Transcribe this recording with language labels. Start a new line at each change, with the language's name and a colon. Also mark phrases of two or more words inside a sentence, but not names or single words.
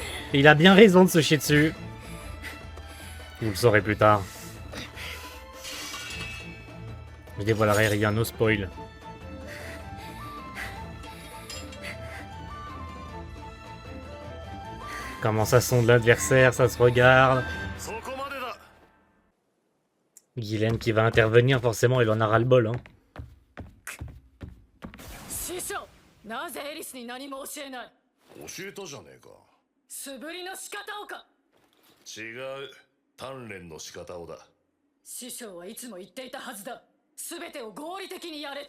French: Et il a bien raison de se chier dessus. Vous le saurez plus tard. Je dévoilerai rien,
English: no spoil.
French: Comment ça sonde l'adversaire, ça se regarde.
Japanese: そこまでだ。
French: Guylaine qui va intervenir, forcément, il en a ras-le-bol. Hein.
Japanese: 師匠、なぜエリスに何も教えない？教えたじゃねえか。素振りの仕方をか。違う。鍛錬の仕方をだ。師匠はいつも言っていたはずだ。すべてを合理的にやれと。